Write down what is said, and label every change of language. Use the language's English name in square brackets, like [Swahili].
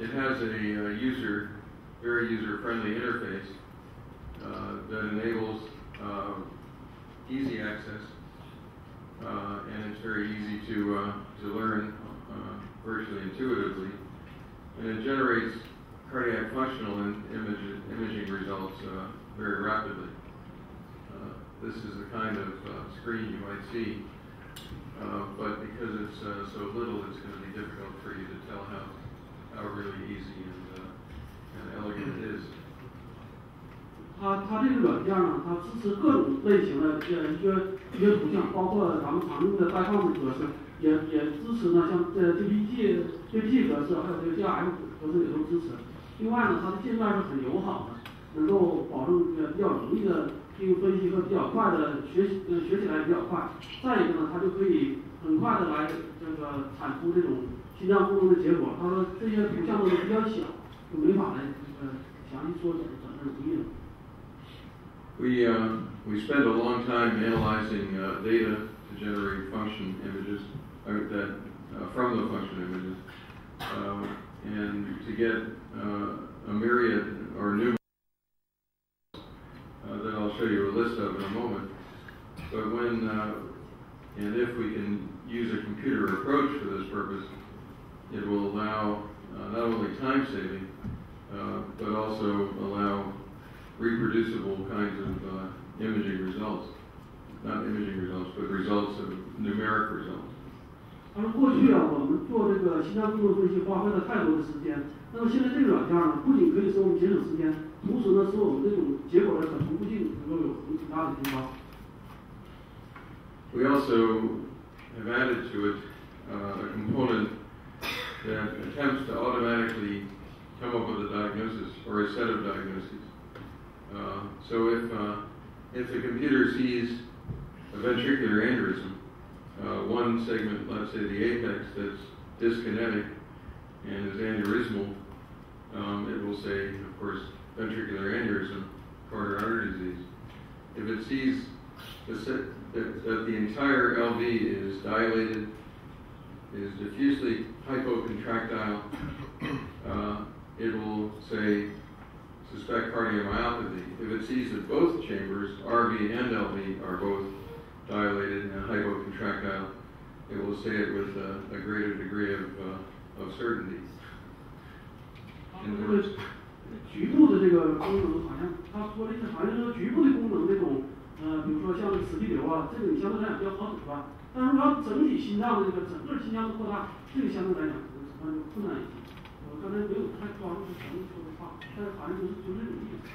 [English] It has a very user-friendly interface that enables easy access, and it's very easy to learn virtually intuitively, and it generates cardiac functional and imaging results very rapidly. This is the kind of screen you might see, but because it's so little, it's going to be difficult for you to tell how really easy and elegant it is. [Chinese] 它这个软件呢，它支持各种类型的一些图像，包括咱们常用的DICOM格式，也支持呢，像JPG 格式，还有这个 GIF 格式也都支持。另外呢，它的界面是很友好的，能够保证比较容易的应用分析和比较快的学起来比较快。再一个呢，它就可以很快的来这个产出这种心脏功能的结果。他说这些图像都比较小，就没法来详细说怎么容易了。 [English] We spent a long time analyzing data to generate function images from the function images, and to get a myriad or numerous that I'll show you a list of in a moment. But when and if we can use a computer approach for this purpose, it will allow not only time saving, but also allow reproducible kinds of imaging results. Not imaging results, but results of numeric results. [Chinese] 他说过去我们做这个心脏功能分析花费了太多的时间，那么现在这个软件呢，不仅可以使我们节省时间，同时呢，使我们这种结果的可同步性能够有很大的提高。 [English] We also have added to it a component that attempts to automatically come up with a diagnosis or a set of diagnoses. So if the computer sees a ventricular aneurysm, one segment, let's say the apex, that's dyskinetic and is aneurysmal, it will say, of course, ventricular aneurysm, coronary artery disease. If it sees that the entire LV is dilated, is diffusely hypocontractile, it will say suspect cardiomyopathy. If it sees that both chambers, RV and LV, are both dilated and hypocontractile, it will say it with a greater degree of certainty. [Chinese] 这个局部的这个功能，好像他说的是，好像说局部的功能那种，比如说像磁力流啊，这个你相对来讲比较好诊断。但是要整体心脏的这个整个心脏的扩大，这个相对来讲诊断就困难一些。我刚才没有太抓住全部说的话，但是好像就是这种意思。